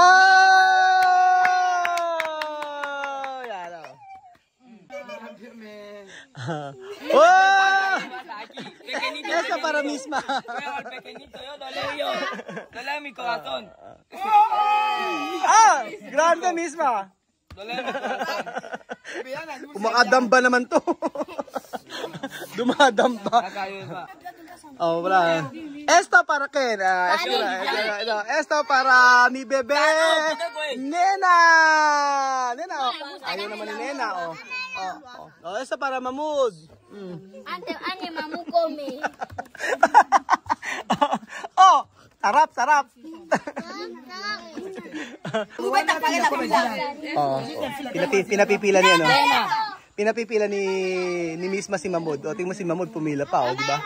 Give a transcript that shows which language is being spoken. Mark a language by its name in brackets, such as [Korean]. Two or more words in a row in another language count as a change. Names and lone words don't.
[Filipino] Yan, oh. [Chavacano] Esta para Misma. Pequeñito, yo dole mi corazón. Grande Misma. Dole mi corazón. [Filipino] Umakadamba naman to. Dumadamba. Oh, wala. [Chavacano] Esta para Ken. Esta para mi bebe. Nena. Oh. [Filipino] Ayaw naman ni Nena, oh. Oh, [Chavacano] esta para Mamud. Ante mamu come. [Filipino] Oh, sarap. Oh, pinapipila ni ano? Pinapipila ni Misma si Mamud. O, tingnan mo si Mamud pumila pa, oh, di ba?